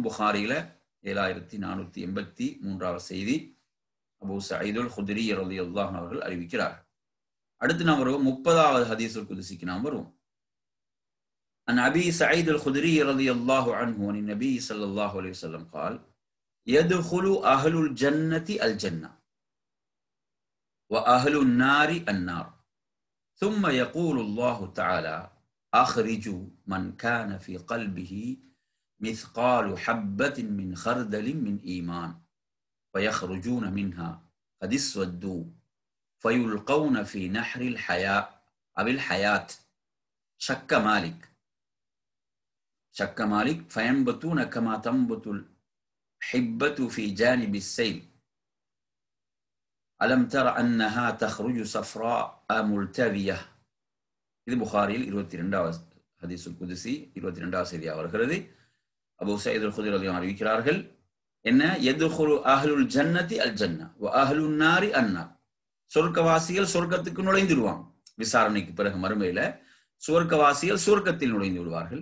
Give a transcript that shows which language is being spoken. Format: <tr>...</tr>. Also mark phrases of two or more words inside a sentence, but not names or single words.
<ta>புகாரியில 7483வது செய்தி அபூ சயீதுல் குத்ரி</ta> <ar>رضي الله عنه</ar> <ta>அவர்கள் அறிவிக்கிறார்கள். அடுத்து நாம் வருவோம் 30வது</ta> <ar>الحديث القدسي</ar> <ta>நாம் வருவோம்.</ta> <ar>عن أبي سعيد الخدري رضي الله عنه عن النبي صلى الله عليه وسلم قال يدخل أهل الجنة الجنة وأهل النار النار ثم يقول الله تعالى أخرجوا من كان في قلبه مثقال حبة من خردل من إيمان فيخرجون منها قد اسودوا فيلقون في نحر الحياة أو الحياة شك مالك فينبتون كما تنبت الحبة في جانب السيل ألم تر أنها تخرج صفراء ملتوية.</ar> <ta>இது புகாரியில் 22வது</ta> <ar>الحديث القدسي</ar> <ta>22வது செய்தியாக வருகிறது. அபூ சயீத் அல் குத்ரி</ta> <ar>رضي الله عنه</ar> <ta>அறிவிக்கிறார்கள், என்ன,</ta> <ar>يدخل أهل الجنة الجنة وأهل النار النار.</ar> <ta>சொர்க்கவாசிகள் சொர்க்கத்துக்கு நுழைந்துடுவாங்க. விசாரணைக்கு பிறகு மறுமையில சுவர்க்கவாசிகள் சுவர்க்கத்தில் நுழைந்து விடுவார்கள்.</ta>